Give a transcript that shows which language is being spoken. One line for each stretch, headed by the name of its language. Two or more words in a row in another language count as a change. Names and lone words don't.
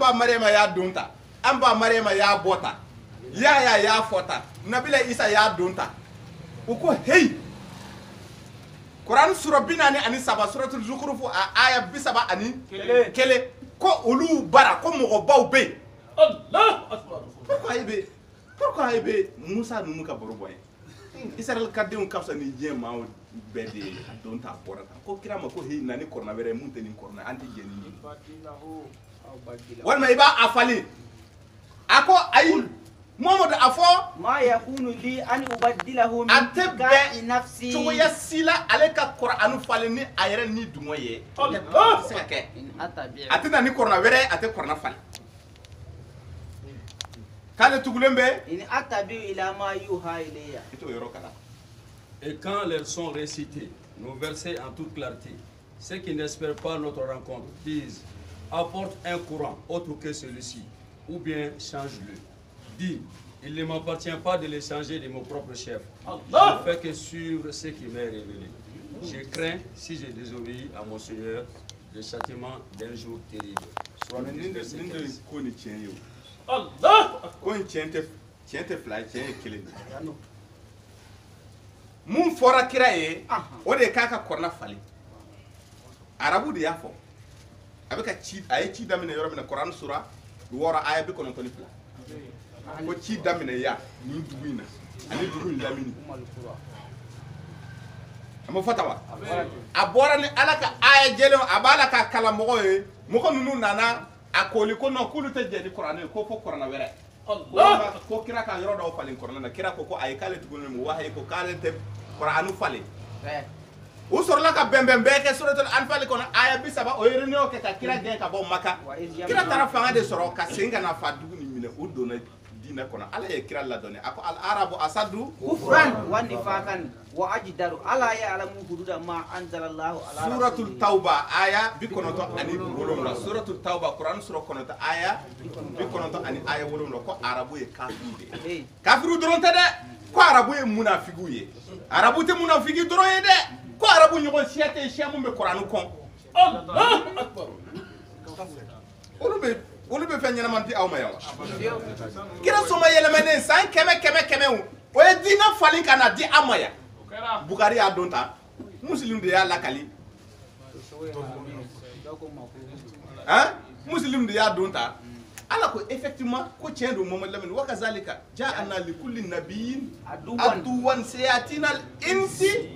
Bambara: ba Mariama y'a don ta an ba Mariama y'a bɔ ta Yaya y'a fɔ ta Nabila Isa y'a don ta u ko hey Kuran sura 43 suratul Zukhruf aya 30 kele ko olu bara ko mɔgɔbaw bɛ
Arabic: الله أكبر
French: pourquoi il
Bambara: be Musa nunu ka baro bɔ Israël ka denw ka fisa ni diɲɛ maa bɛɛ de ye a don ta bɔra tan ko kira ma ko hey nani kɔrɔna wɛrɛ mun tɛ nin kɔrɔna an tɛ jɛ ni ye walima i b'a a falen a ko ayi Muhammadu a fɔ
Arabic: ما يكون لي أن أبدله من تلقاء نفسي
Bambara: cogoya si la ale ka Kur'anu falen ni a yɛrɛ ni dungɔ ye a tɛ se ka kɛ a tɛ na ni kɔrɔna wɛrɛ a tɛ kɔrɔna falen k'ale tugulen bɛ
Arabic: إن أتبع إلا ما يوحى إلي
Bambara: i t'o yɔrɔ kalan.
French: Et quand les sont récités, nos versets en toute clarté, ceux qui n'espèrent pas notre rencontre disent, apporte un courant autre que celui-ci, ou bien change-le. Dis, il ne m'appartient pas de les changer de mon propre chef. Je ne fais que suivre ce qui m'est révélé. Je crains, si j'ai désobéi à mon Seigneur, le châtiment d'un jour terrible. Soit
Bambara: mun fɔra kira ye o de k'a ka kɔrɔna falen arabu de y'a fɔ a bɛ ka ci a ye ci daminɛ yɔrɔ min na Kuran sura 6 aya 92 ko ci daminɛ ya nin dugu in na ani dugu in lamini a ma fɔta wa a bɔra ni Ala ka aya jɛlen a b'a la ka kalan mɔgɔw ye mɔgɔ ninnu nana a koli ko non k'olu tɛ jɛ ni Kuran ye ko fo kɔrɔna wɛrɛ Allah ko kira ka yɔrɔ dɔw falen kɔrɔna na kira ko ayi k'ale tuguni mu wahayi ko k'ale tɛ Kur'anu falen u sɔrɔla ka bɛnbɛn bɛɛ kɛ suratul Anfal kɔnɔ aya 30 o ye réunion kɛ ka kira gɛn ka bɔ Maka kira taara fanga de sɔrɔ ka segin ka na fa dugu ni minɛ u donna diinɛ kɔnɔ Ala ye kira ladɔnniya a ko
Arabic: الأعراب أشد كفرا ونفاقا وأجدر ألا يعلموا حدود ما أنزل الله على
Bambara: suratul Tauba aya 97 suratul Tauba Kuran sura 9 aya 97 ani aya 7 ko arabu ye kafiru de kafiru dɔrɔn tɛ dɛ ko arabu ye munafigu ye arabu tɛ munafigi dɔrɔn ye dɛ ko arabu ɲɔgɔn siya tɛ siya mun bɛ Kuranu kɔn
Arabic: الله أكبر
Bambara: olu bɛ fɛn ɲɛnama di aw ma yan wa kira sɔma yɛlɛmɛnen san 100 o ye diinɛ falen ka na di an ma yan Bukari y'a don ta muslim de y'a lakali muslim de y'a don ta Ala ko effectivement ko tiɲɛ don Muhammad Lamine
Arabic: وكذلك جعلنا لكل نبي عدوا شياطين الإنس